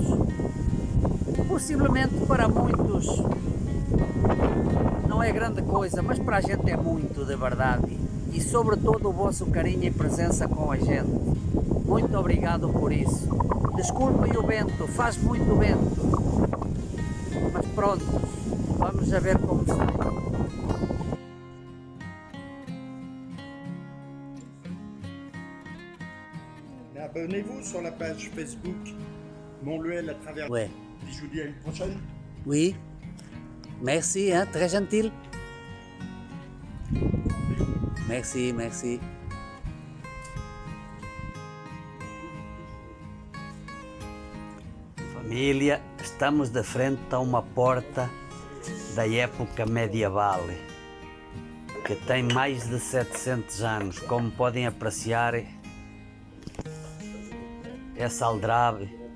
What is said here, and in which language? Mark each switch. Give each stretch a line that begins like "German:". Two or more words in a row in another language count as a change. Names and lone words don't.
Portuguese: Possivelmente para muitos não é grande coisa, mas para a gente é muito, de verdade. E sobretudo o vosso carinho e presença com a gente. Muito obrigado por isso. Desculpem o vento, faz muito vento. Mas pronto, vamos a ver como sai.
French: Abonnez-vous sur la page Facebook Montluel à travers. Ouais. Et je vous dis à une prochaine. Oui, merci, hein, très gentil. Merci, merci.
Portuguese: Família, estamos de frente a uma porta da época medieval, que tem mais de 700 anos. Como podem apreciar, essa aldrabe.